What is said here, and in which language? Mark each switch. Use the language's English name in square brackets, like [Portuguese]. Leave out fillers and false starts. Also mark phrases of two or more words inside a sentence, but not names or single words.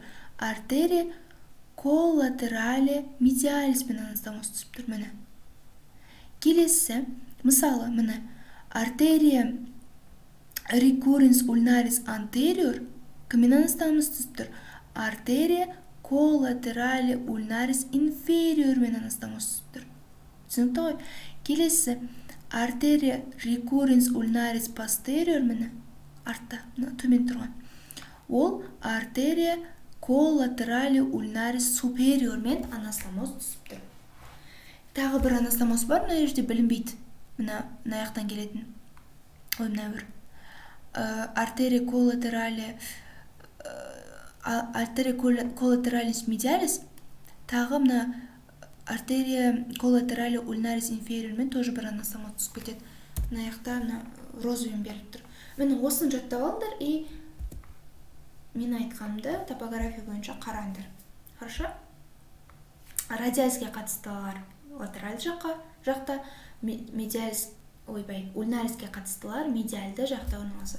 [Kazakh] Артерия [Latin] collaterale medialis [Kazakh] пен анастомоз түсіп тұр. Міне. Келесі, мысалы, міне, артерия [Latin] recurrens ulnaris anterior [Kazakh] кіммен анастомоз түсіп тұр? Артерия [Latin] collaterale ulnaris inferior [Kazakh] мен анастомоз түсіп тұр. Түсінікті ғой? Келесі, артерия [Latin] recurrens ulnaris posterior [Kazakh] мені артта, төмен тұрған. Ол артерия [Latin] collaterale ulnaris superior [Kazakh] мен анастомоз түсіп тұр. Тағы бір анастомоз бар, мына жерде білінбейді. Мына аяқтан келетін. Ой, мына бір. Артерия [Latin] collateralis medialis, [Kazakh] тағы мына артерия [Latin] collaterale ulnaris inferior [Kazakh] мен тоже бір анастомоз түсіп кетеді. Мына аяқта розовым беріп тұр. Мені осыны жаттап алыңдар и мен айтқанымды топография бойынша қараңдар. [Russian] Хорошо? [Kazakh] Радиалиске қатыстылар латераль жақта, ульнариске қатыстылар медиальды жақта орналасады.